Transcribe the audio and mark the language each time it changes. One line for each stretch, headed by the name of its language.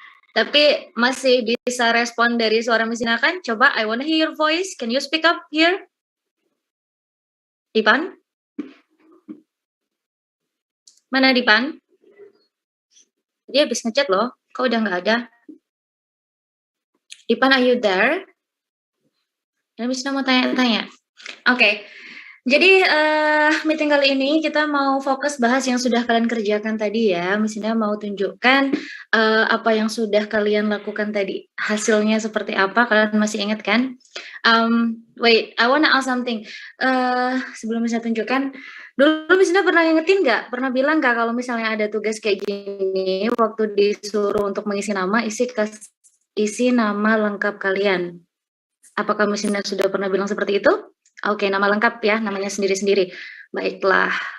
Indonesian: Tapi masih bisa respon dari suara Miss Ina kan? Coba,
English: I wanna hear your voice. Can you speak up here? Dipan?
Indonesian: Mana Dipan? Dia habis ngechat loh. Kok udah nggak ada? Dipan,
English: are you there?
Indonesian: Dan Miss Ina mau tanya-tanya. Oke. Jadi meeting kali ini kita mau fokus bahas yang sudah kalian kerjakan tadi ya. Miss Ina mau tunjukkan apa yang sudah kalian lakukan tadi. Hasilnya seperti apa? Kalian masih ingat kan?
English: Wait, I wanna ask something.
Indonesian: Sebelum Miss Ina tunjukkan, dulu Miss Ina pernah ingetin nggak? Pernah bilang nggak kalau misalnya ada tugas kayak gini, waktu disuruh untuk mengisi nama, isi nama lengkap kalian. Apakah Miss Ina sudah pernah bilang seperti itu? Oke, nama lengkap ya, namanya sendiri-sendiri. Baiklah.